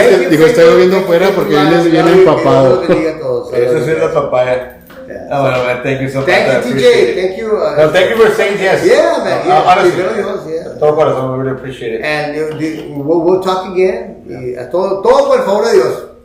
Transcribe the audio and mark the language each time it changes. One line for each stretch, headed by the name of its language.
Spanish: Digo, está lloviendo afuera porque viene empapado. Eso sí es la papaya.
English: Oh, well, man, thank you so much. Thank you, TJ. Thank you. No, thank you for saying yes. Yeah, man. Yeah, Honestly. yeah.
Spanish: Todo corazón,
English: we really appreciate it. And we'll talk again.
Spanish: Y todo por el favor de Dios.